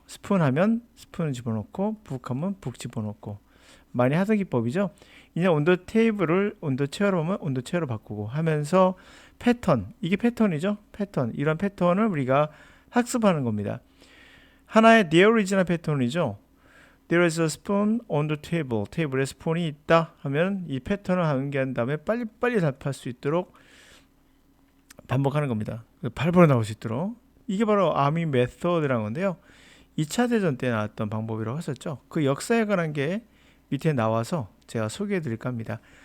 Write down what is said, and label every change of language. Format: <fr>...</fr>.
<ko>스푼 하면 스푼을 집어넣고 북 하면 북 집어넣고 많이 하던 기법이죠. 이제 온도 테이블을 온도 체어로 하면 온도 체어로 바꾸고 하면서 패턴, 이게 패턴이죠. 패턴, 이런 패턴을 우리가 학습하는 겁니다. 하나의 there is나 패턴이죠.</ko> <en>There is a spoon on the table.</en> <ko>테이블에 스푼이 있다 하면 이 패턴을 암기한 다음에 빨리빨리 답할 수 있도록 반복하는 겁니다. 8번에 나올 수 있도록. 이게 바로 아미 메서드라는 건데요. 2차 대전 때 나왔던 방법이라고 했었죠. 그 역사에 관한 게 밑에 나와서 제가 소개해 드릴까 합니다.</ko>